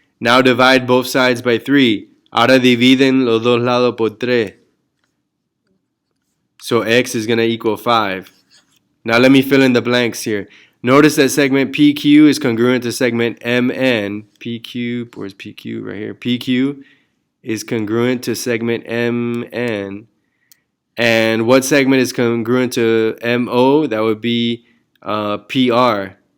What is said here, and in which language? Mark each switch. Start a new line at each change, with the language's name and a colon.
English: Now divide both sides by 3.
Spanish: Ahora dividen los dos lados por 3.
English: So x is going to equal 5. Now let me fill in the blanks here. Notice that segment PQ is congruent to segment MN. PQ, where's PQ? Right here. PQ is congruent to segment MN. And what segment is congruent to MO? That would be PR.